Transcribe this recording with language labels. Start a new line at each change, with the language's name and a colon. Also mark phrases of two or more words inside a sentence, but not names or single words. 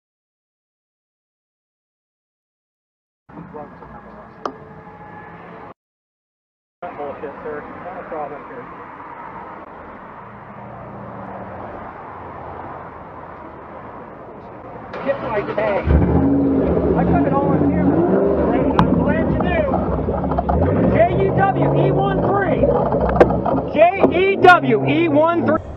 English: Not bullshit, sir. Not a problem here. get my tag. I got it all on camera. Great, I'm glad you do. J-E-W-E-1-3. J-E-W-E-1-3.